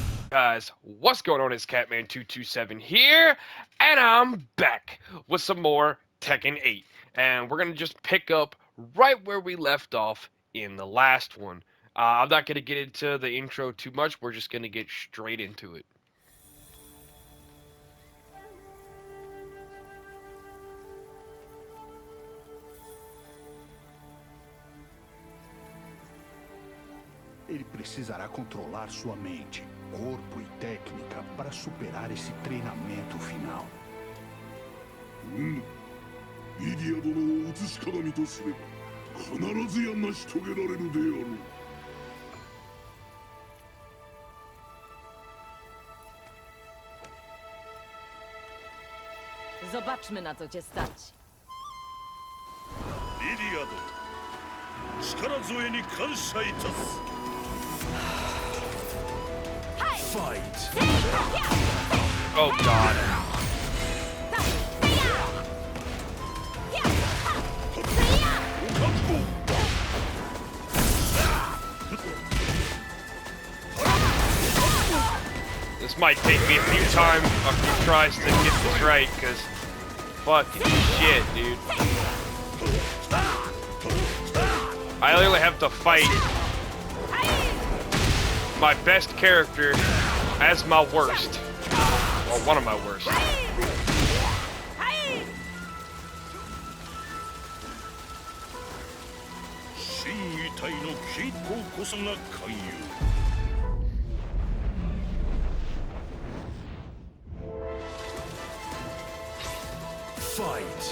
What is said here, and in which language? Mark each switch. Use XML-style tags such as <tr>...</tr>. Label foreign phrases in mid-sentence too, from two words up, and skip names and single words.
<en>Guys, what's going on? It's Catman277 here, and I'm back with some more Tekken 8. And we're going to just pick up right where we left off in the last one. I'm not going to get into the intro too much, we're just going to get straight into it.</en> <pt>Ele precisará controlar sua mente, corpo e técnica para superar esse treinamento final.</pt> <ja>イリア殿を映し鏡とすれば必ずや成し遂げられるであろう。</ja> <pl>Zobaczmy, na co cię stać.</pl> <ja>リリア殿、力添えに感謝いたす。</ja> <en>Fight! Oh god. This might take me a few tries to get this right, because fucking shit, dude. I literally have to fight my best character as my worst. Or one of my worst.</en> <ja>心技体の傾向こそが寛容。</ja> <en>Fight!</en>